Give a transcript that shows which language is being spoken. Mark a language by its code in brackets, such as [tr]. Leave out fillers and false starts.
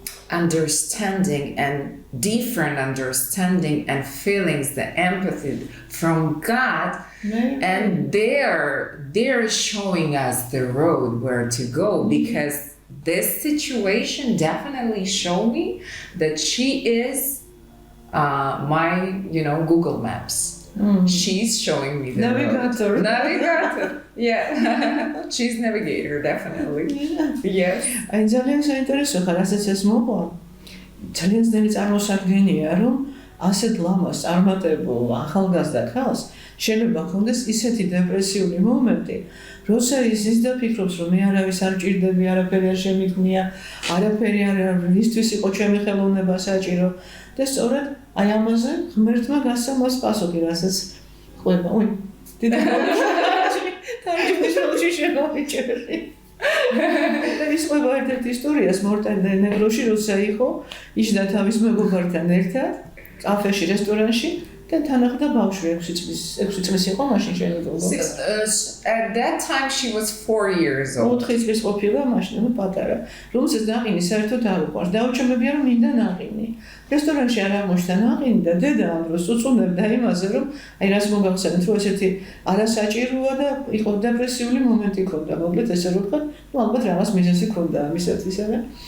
[en] understanding and different understanding and feelings, the empathy from God, and they're showing us the road where to go, because this situation definitely showed me that she is my Google Maps. She's showing me the Navigator. road. Navigator. Yeah. She's navigator, definitely. Yes. [ka] აი ძალიან საინტერესო ხარ, რასაც ეს მოყვა. ძალიან ძნელი წარმოსადგენია, რომ ასეთ ლამას წარმატებულ ახალგაზრდა ქალს შეიძლება ჰქონდეს ისეთი დეპრესიული მომენტი, როცა ის და ფიქრობს, რომ მე არავის არ ჭირდები, არაფერი არ შემიქმნია, არაფერი არ მისთვის იყო ჩემი ხელოვნება საჭირო და სწორედ აი ამაზე ღმერთმა გასცა მას პასუხი, რასაც ყვება. ой, დიდი თავში შემოვიჭერდი. ის ყვება ერთ-ერთ ისტორიას მორტენდენებროში, როცა იყო იჯდა თავის მეგობართან ერთად კაფეში, რესტორანში და თან ახლდა ბავშვი 6 წლის იყო მაშინ შემიძლია. [en] At that time she was 4 years old. [ka] 4 წლის ყოფილა მაშინ, პატარა. რომელსაც ნაყინი საერთოდ არ უყვარს. დაუჩემებია რომ მინდა ნაყინი. რესტორანში არ აღმოჩნდა ნაყინი და დედა ამ დროს უწუნებდა იმაზე, რომ აი რას მოგახსენეთ, რომ ესეთი არასაჭიროა და იყო დეპრესიული მომენტი ქონდა. მოკლედ ესე რომ ვთქვათ, ალბათ რაღაც მიზეზი ქონდა ამისათვის, არა?